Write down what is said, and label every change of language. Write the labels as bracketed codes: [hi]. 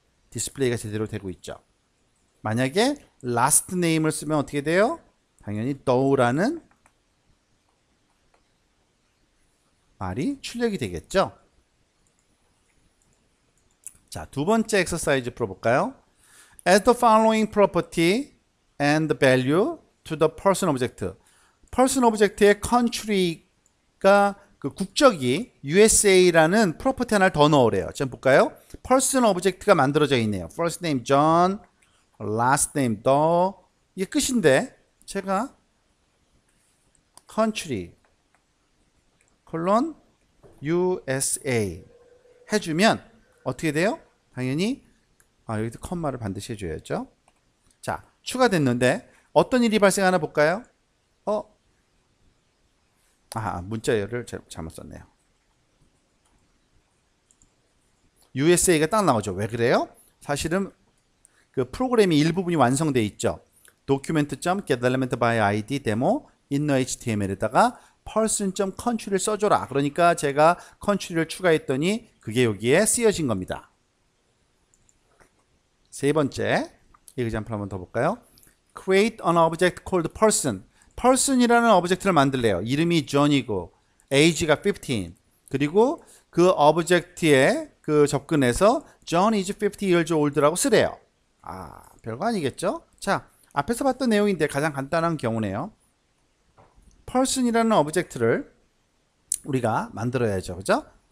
[ko] 디스플레이가 제대로 되고 있죠. 만약에 last name을 쓰면 어떻게 돼요? 당연히 Doe라는 말이 출력이 되겠죠. 자, 두 번째 엑서사이즈 풀어볼까요? [en] Add the following property and value to the person object. [ko] person object의 country가 그 국적이 USA라는 프로퍼티 하나를 더 넣으래요. 자, 볼까요? person object가 만들어져 있네요. [en] first name John, last name Doe. [ko] 이게 끝인데 제가 country USA 해주면 어떻게 돼요? 당연히 여기도 컴마를 반드시 해줘야죠. 추가됐는데 어떤 일이 발생하나 볼까요? 문자열을 잘못 썼네요. USA가 딱 나오죠. 왜 그래요? 사실은 그 프로그램이 일부분이 완성되어 있죠. document.getElementById 데모 innerHTML에다가 person.country를 써줘라. 그러니까 제가 country를 추가했더니 그게 여기에 쓰여진 겁니다. 세 번째 example 한번 더 볼까요? [en] create an object called person. [ko] person이라는 오브젝트를 만들래요. 이름이 John이고 age가 15. 그리고 그 오브젝트에 그 접근해서 [en] John is 50 years old [ko] 라고 쓰래요. 별거 아니겠죠? 자, 앞에서 봤던 내용인데 가장 간단한 경우네요. person이라는 오브젝트를 우리가 만들어야죠. 그죠?